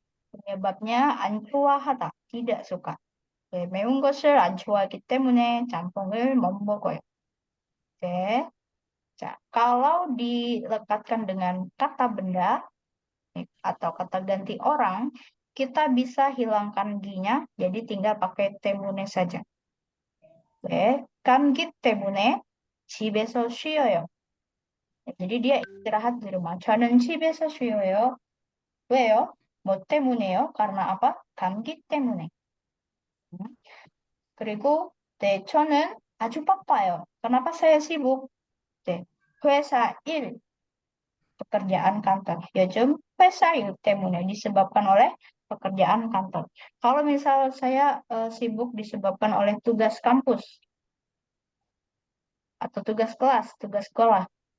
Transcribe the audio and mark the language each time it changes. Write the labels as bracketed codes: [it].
[id] penyebabnya 안 좋아하다, tidak suka. [ko] 네, 매운 것을 안 좋아하기 때문에 짬뽕을 못 먹어요. [id] Oke. 자, kalau dilekatkan dengan kata benda atau kata ganti orang, kita bisa hilangkan gi-nya, jadi tinggal pakai temune saja. [ko] Oke, 감기 때문에 집에서 쉬어요. [id] jadi dia istirahat di rumah. [ko] 저는 집에서 쉬어요. 왜요? 뭐 때문에요? [id] karena apa? [ko] 감기 때문에. 그리고 네, 저는 아주 바빠요. [id] Kenapa saya sibuk? [ko] 네, 회사 일, [id] pekerjaan kantor. [ko] 요즘 회사 일 때문에 [id] disebabkan oleh pekerjaan kantor. Kalau misal saya sibuk disebabkan oleh tugas kampus atau tugas kelas, tugas sekolah.